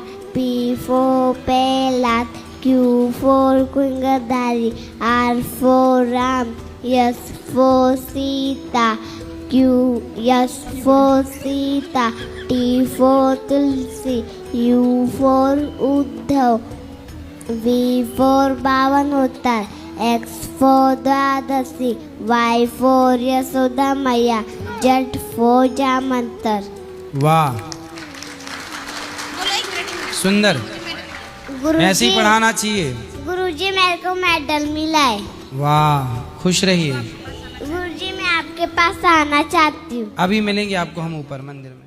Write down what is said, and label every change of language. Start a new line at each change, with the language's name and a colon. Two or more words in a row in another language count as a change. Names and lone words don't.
English: P for Pelat, Q for Kungadari, R for Ram, S for Sita, S for Sita, T for Tulsi, U for Uddhav, V for Bhavanottar, X for Dwadasi, Y for Yasoda Maya, Z for Jamantar.
Hindi: वाह, सुंदर, ऐसे ही पढ़ाना चाहिए। गुरुजी मेरे को मेडल मिला है। वाह, खुश रहिए। गुरुजी मैं आपके पास आना चाहती हूँ। अभी मिलेंगे आपको हम ऊपर मंदिर में।